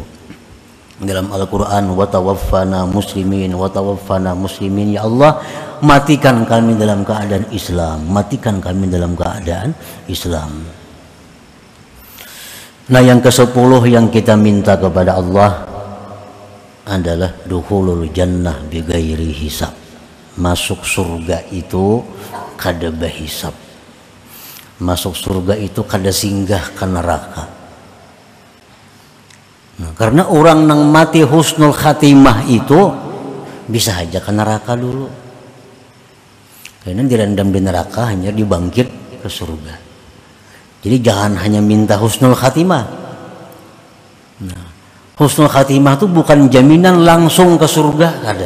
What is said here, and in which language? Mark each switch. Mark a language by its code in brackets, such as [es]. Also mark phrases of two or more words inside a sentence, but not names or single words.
[id] Dalam Al-Quran, [ar] وتوفنا مسلمين, يا الله, [id] matikan kami dalam keadaan Islam, matikan kami dalam keadaan Islam. Nah, yang ke-10 yang kita minta kepada Allah adalah [ar] دخول الجنة بغير حساب. [bjn] masuk surga itu kada bahisab, masuk surga itu kada singgah ke neraka. [id] Nah, karena orang nang mati [ar] حسن الخاتمة [id] itu bisa aja ke neraka dulu, karena direndam di neraka hanya dibangkit ke surga. Jadi jangan hanya minta [ar] حسن الخاتمة. [id] Nah, [ar] حسن الخاتمة [id] itu bukan jaminan langsung ke surga, kada.